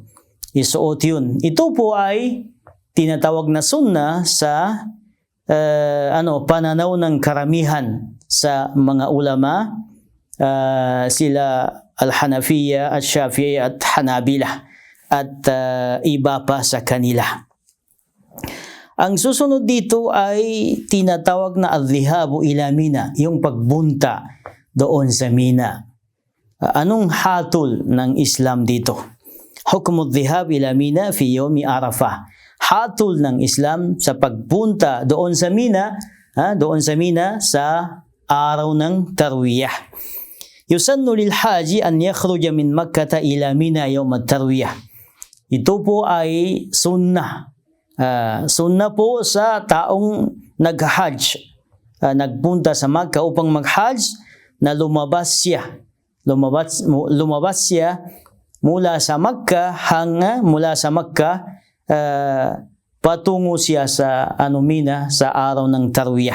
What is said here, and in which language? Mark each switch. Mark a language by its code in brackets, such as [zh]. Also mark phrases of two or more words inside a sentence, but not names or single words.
[tl] Isuot yun. Ito po ay tinatawag na sunnah sa pananaw ng karamihan sa mga ulama, sila Al-Hanafiya at Shafi'i at Hanabila at iba pa sa kanila. Ang susunod dito ay tinatawag na [ar] الذهاب إلى منى, [tl] yung pagbunta doon sa Mina. Anong hatol ng Islam dito? [ar] حكم الذهاب إلى منى في يوم عرفة. [tl] Hatol ng Islam sa pagpunta doon sa Mina, sa araw ng Tarwiyah. [ar] يسن للحاج أن يخرج من مكة إلى منى يوم التروية. [tl] Ito po ay sunnah. Sunnah po sa taong nag-hajj, nagpunta sa Makkah upang mag-hajj, na lumabas siya mula sa Makkah patungo siya sa Mina sa araw ng Tarwiyah.